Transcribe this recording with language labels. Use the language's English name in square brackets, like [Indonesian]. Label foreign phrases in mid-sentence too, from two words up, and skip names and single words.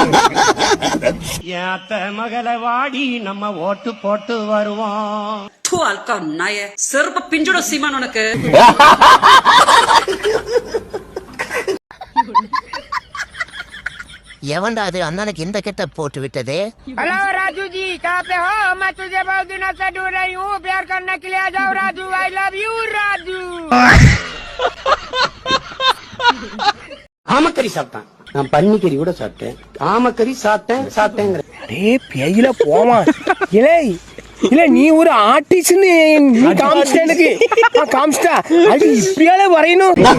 [Tamil] ஏத்த மகளை வாடி நம்ம ஓட்டு போட்டு வருவோம். வால்காட் நாய செருப்ப பிஞ்சுட சீமான் உனக்கு. எவன்டா அது அண்ணனுக்கு இந்த கெட்ட போட்டு விட்டதே? [Hindi] हेलो राजू जी, कहाँ पे हो? मैं तुझे बहुत दिनों से ढूंढ रही हूँ. प्यार करने के लिए आ जाओ राजू. [English] I love you राजू. [Tamil] ஆமக்கறி சாப்பிட்டான், நான் பன்னிக்கறி கூட சாப்பிட்டேன். ஆமக்கறி சாப்பிட்டேன். அடே பேயில போமா. இல்லை இல்ல நீ ஒரு ஆர்டிஸ்ட்னு நீ காமிச்சிட்ட எனக்கு காமிச்சிட்டா அது இப்படியால வரையணும்.